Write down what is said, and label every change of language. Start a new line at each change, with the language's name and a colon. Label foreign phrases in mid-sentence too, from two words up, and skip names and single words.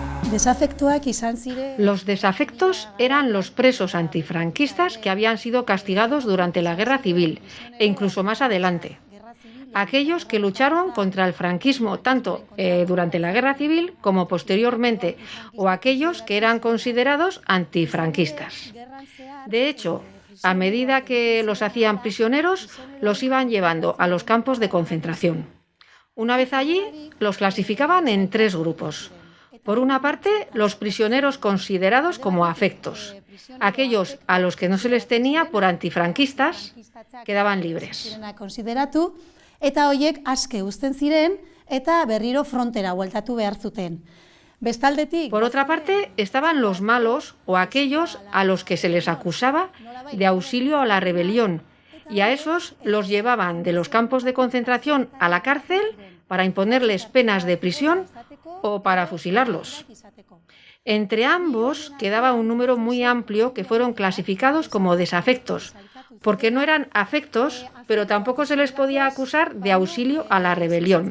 Basque: Desafektuak izan ziren...
Spanish: Los desafectos eran los presos antifranquistas que habían sido castigados durante la Guerra Civil e incluso más adelante. Aquellos que lucharon contra el franquismo tanto durante la Guerra Civil como posteriormente, o aquellos que eran considerados antifranquistas. De hecho, a medida que los hacían prisioneros, los iban llevando a los campos de concentración. Una vez allí, los clasificaban en 3 grupos. Por una parte, los prisioneros considerados como afectos. Aquellos a los que no se les tenía por antifranquistas quedaban libres.
Basque: Konsideratu, eta horiek aske uzten ziren eta berriro frontera bueltatu behar zuten. Bestaldetik...
Spanish: Por otra parte, estaban los malos o aquellos a los que se les acusaba de auxilio a la rebelión, y a esos los llevaban de los campos de concentración a la cárcel para imponerles penas de prisión o para fusilarlos. Entre ambos quedaba un número muy amplio que fueron clasificados como desafectos, porque no eran afectos, pero tampoco se les podía acusar de auxilio a la rebelión.